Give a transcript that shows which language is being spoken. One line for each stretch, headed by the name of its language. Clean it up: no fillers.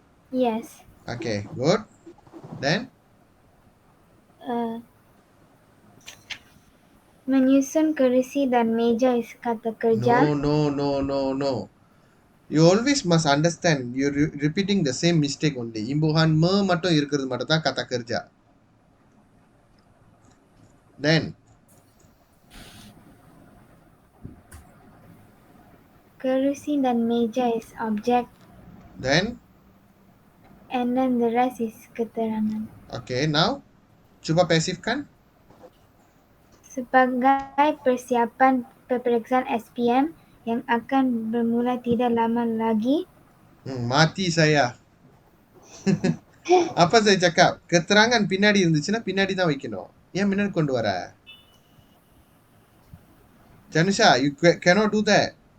English: Yes. Okay, good. Then?
Malay: Menyusun kerusi dan meja is kata kerja.
English: No. You always must understand. You're repeating the same mistake only.
Tamil: Imbuhan மட்டும் இருக்கிறது மட்டும் தான் kata kerja.
English: Then?
Malay: Kerusi dan meja is object. Then?
English: And then the rest is keterangan. Okay, now?
Malay: Cuba pasifkan. Sebagai persiapan peperiksaan SPM yang akan bermula tidak lama lagi. Mati saya. Apa saya cakap?
Tamil: Keterangan பின்னாடி இருந்துச்சுன்னா பின்னாடி தான் வைக்கணும். ஏன் முன்னாடி கொண்டு வர?
English: Janusha, you cannot do that.